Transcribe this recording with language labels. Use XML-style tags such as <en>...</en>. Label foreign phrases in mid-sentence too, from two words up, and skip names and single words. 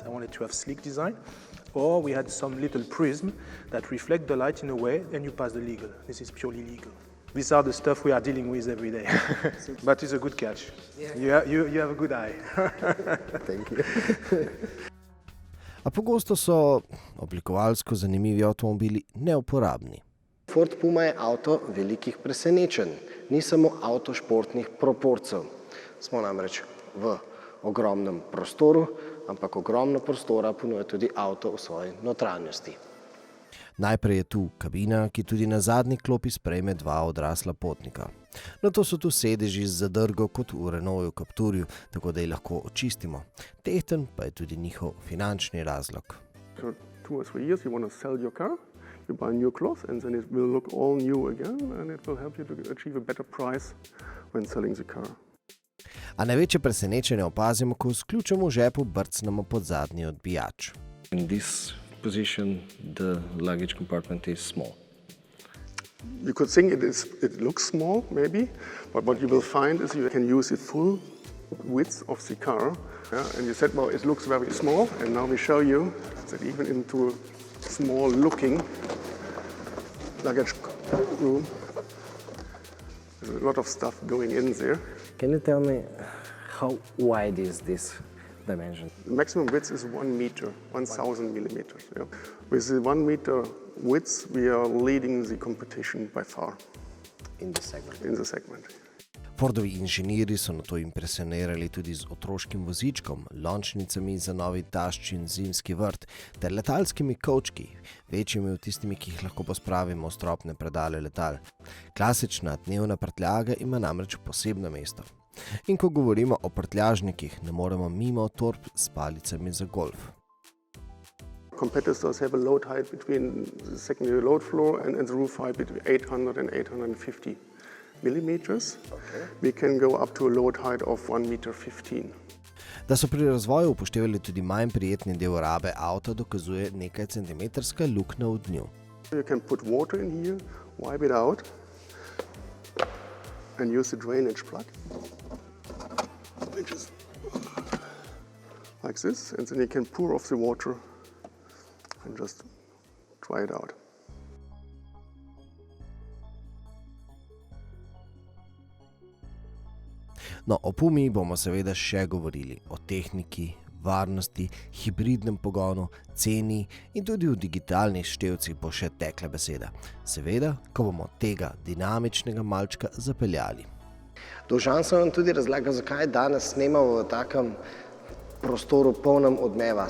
<en>I wanted to have sleek design, or we had some little prism that reflect the light in a way, and you pass the legal. This is purely legal. These are the stuff we are dealing with every day. But it's a good catch. Yeah. You have a good eye. Thank you.</en> <sl>A pogosto so oblikovalsko zanimivi avtomobili neuporabni. Ford Puma je avto velikih presenečenj, ni samo avto športnih proporcev. Smo namreč v ogromnem prostoru, ampak ogromno prostora ponuja tudi avto v svoji notranjosti. Najprej je tu kabina, ki tudi na zadnji klopi sprejme dva odrasla potnika. Nato so tu sedeži z zadrgo kot v Renaultu Capturju, tako da jih lahko očistimo. Tehten pa je tudi njihov finančni razlog.</sl> <en>For 2 or 3 years you want to sell your car, you buy new clothes and then it will look all new again and it will help you to achieve a better price when selling the car.</en> <sl>A največje presenečenje opazimo, ko s ključem v žepu brcnemo pod zadnji odbijač.</sl> <en>In this position, the luggage compartment is small. You could think it looks small, maybe, but what you will find is you can use it full width of the car. And you said, well, it looks very small, and now we show you that even into a small looking luggage room, there's a lot of stuff going in there. Can you tell me how wide is this dimension? The maximum width is 1 meter, 1,000 millimeters. Yeah. With the 1 meter width, we are leading the competition by far In this segment. in the segment.</en> <sl>Fordovi inženirji so na to impresionirali tudi z otroškim vozičkom, lončnicami za novi tašč in zimski vrt ter letalskimi kovčki, večjimi od tistimi, ki jih lahko pospravimo v stropne predale letal. Klasična dnevna prtljaga ima namreč posebno mesto. In ko govorimo o prtljažnikih, ne moremo mimo torb s palicami za golf.</sl> <en>Competitors have a load height between the secondary load floor and the roof height between 800 and 850 millimeters. Okay. We can go up to a load height of 1 meter 15.</en> <sl>Da so pri razvoju upoštevali tudi manj prijetni del rabe avta, dokazuje nekaj centimetrska luknja v dnu.</sl> <en>You can put water in here, wipe it out and use the drainage plug, which is like this, and then you can pour off the water and just try it out.</en> <sl>No, o Pumi bomo seveda še govorili, o tehniki, varnosti, hibridnem pogonu, ceni in tudi v digitalnih števcih bo še tekla beseda. Seveda, ko bomo tega dinamičnega malčka zapeljali. Dolžan sem vam tudi razlagal, zakaj danes snemamo v takem prostoru polnem odmeva.</sl>